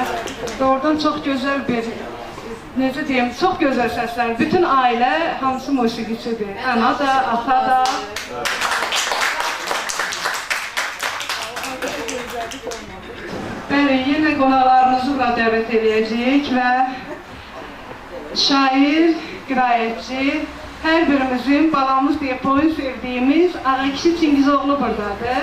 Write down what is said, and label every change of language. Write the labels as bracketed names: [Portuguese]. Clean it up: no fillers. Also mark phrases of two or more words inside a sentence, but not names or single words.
[Turkish] Doğrudan çok güzel bir, [Azerbaijani] necə deyim, [Turkish] çok güzel sesler. [Azerbaijani] Bütün aile hamısı musiqicidir. Ana da, ata da. Bəli, yenə qonaqlarımızı bura dəvət edəcəyik və şair, qiraətçi, hər birimizin balamız deyə boyun sevdiyimiz Ağakişi Çingizoğlu buradadır.